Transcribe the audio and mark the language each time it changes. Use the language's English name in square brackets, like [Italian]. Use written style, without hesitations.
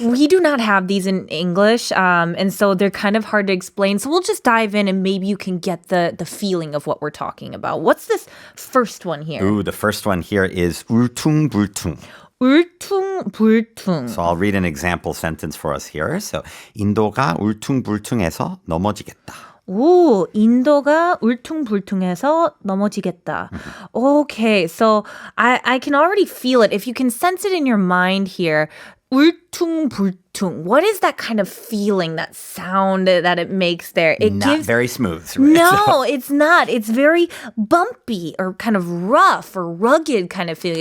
[English] We do not have these in English, and so they're kind of hard to explain. So we'll just dive in and maybe you can get the feeling of what we're talking about. What's this first one here? Ooh, the first one here is 울퉁불퉁. 울퉁불퉁. So I'll read an example sentence for us here. [Korean] So 인도가 울퉁불퉁해서 넘어지겠다. 오, 인도가 울퉁불퉁해서 넘어지겠다. [English] Okay, so I can already feel it. If you can sense it in your mind here, 울퉁불퉁. What is that kind of feeling, that sound that it makes there? It Not very smooth. Right? No, it's not. It's very bumpy or kind of rough or rugged kind of feeling.